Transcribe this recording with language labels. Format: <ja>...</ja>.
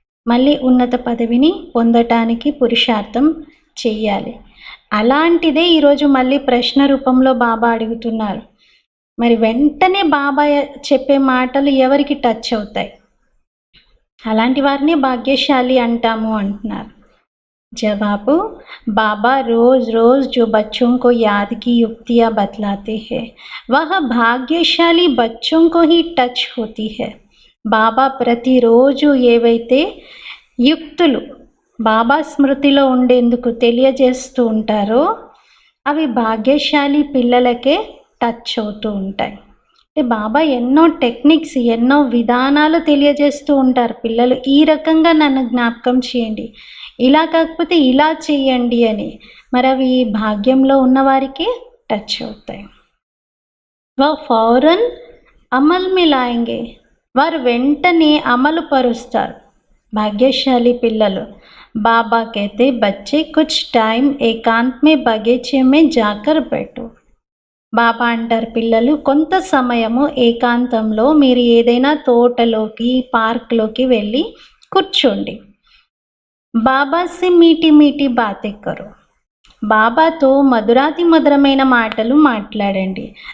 <te>మళ్ళీ ఉన్నత పదవిని పొందటానికి పురుషార్థం చెయ్యాలి. అలాంటిదే ఈరోజు మళ్ళీ ప్రశ్న రూపంలో బాబా అడుగుతున్నారు. మరి వెంటనే బాబా చెప్పే మాటలు ఎవరికి టచ్ అవుతాయి? అలాంటి వారిని భాగ్యశాలి అంటాము అంటున్నారు.</te> <hi>जवाब, बाबा रोज रोज जो बच्चों को याद की युक्तियाँ बतलाते हैं वह भाग्यशाली बच्चों को ही टच होती है.</hi> <te>బాబా ప్రతిరోజు ఏవైతే యుక్తులు బాబా స్మృతిలో ఉండేందుకు తెలియజేస్తూ ఉంటారో అవి భాగ్యశాలి పిల్లలకే టచ్ అవుతూ ఉంటాయి. అంటే బాబా ఎన్నో టెక్నిక్స్, ఎన్నో విధానాలు తెలియజేస్తూ ఉంటారు. పిల్లలు ఈ రకంగా నన్ను జ్ఞాపకం చేయండి, ఇలా కాకపోతే ఇలా చేయండి అని. మరి అవి భాగ్యంలో ఉన్నవారికి టచ్ అవుతాయి.</te> <hi>వా ఫౌరన్ అమల్ మే లాయేంగే,</hi> <te>వారు వెంటనే అమలు పరుస్తారు. భాగ్యశాలి పిల్లలు.</te> <hi>బాబా कहते बच्चे कुछ टाइम एकांत में बगीचे में जाकर बैठो.</hi> <te>బాబా అంటారు పిల్లలు కొంత సమయము ఏకాంతంలో మీరు ఏదైనా తోటలోకి పార్క్లోకి వెళ్ళి కూర్చోండి.</te> <hi>బాబా సే మీటి మీటి బాతే కరో.</hi> <te>బాబాతో మధురాతి మధురమైన మాటలు మాట్లాడండి.</te>